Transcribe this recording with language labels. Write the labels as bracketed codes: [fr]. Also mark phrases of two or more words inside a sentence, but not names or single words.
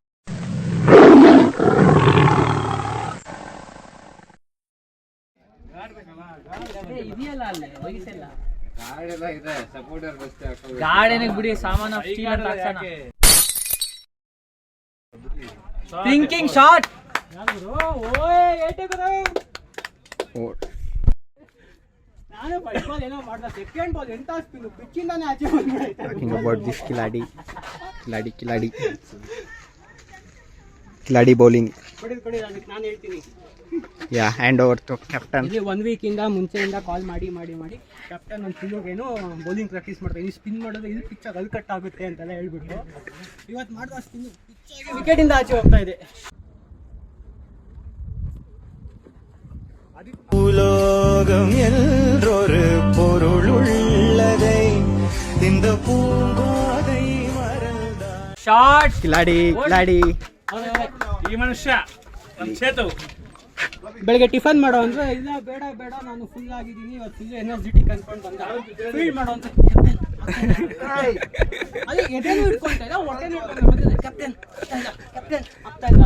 [kn] ಬಿಡಿ ಸಾಮಾನು [en] thinking shot. Talking about this ಕಿಲಾಡಿ ಬೌಲಿಂಗ್. ya, hand over to captain. [kn] ಇಲ್ಲಿ 1 ವೀಕ್ ಇಂದ ಮುಂಚೆಯಿಂದ ಕಾಲ್ ಮಾಡಿ ಕ್ಯಾಪ್ಟನ್ ಒಂದು ಏನೋ [en] bowling practice [kn] ಮಾಡ್ತಾರೆ, ಇದು ಸ್ಪಿನ್ ಮಾಡೋದು ಇದು ಪಿಚ್ಚಾಗಿ ಅಲ್ಲಿ ಕಟ್ ಆಗುತ್ತೆ ಅಂತೆಲ್ಲ ಹೇಳ್ಬಿಟ್ಟು ಇವತ್ತು ಮಾಡಿದ ಸ್ಪಿನ್ ಪಿಚ್ಚಾಗಿ ವಿಕೆಟಿಂದ ಆಚೆ ಹೋಗ್ತಾ ಇದೆ. [ta] உலோகம் என்றொரு பொருளுள்ளதை இந்த பூங்கோதை மறந்தார். [kn] ಶಾಟ್ ಕಿಲಾಡಿ ಈ ಮನುಷ್ಯ ಬೆಳಗ್ಗೆ ಟಿಫನ್ ಮಾಡೋ ಅಂದ್ರೆ ಇಲ್ಲ ಬೇಡ ನಾನು ಫುಲ್ ಆಗಿದ್ದೀನಿ, ಇವತ್ತು [en] full energetic [kn] ಅನ್ಕೊಂಡು ಬಂದ ಫೀಲ್ಡ್ ಮಾಡೋ ಅಂತ ಅದೇ ಎದೆನೂ ಇಟ್ಕೊಳ್ತಾ ಇಲ್ಲ, ಹೊಟ್ಟೆನೂ ಇಟ್ಕೊಂಡು ಕ್ಯಾಪ್ಟನ್ ಆಗ್ತಾ ಇಲ್ಲ.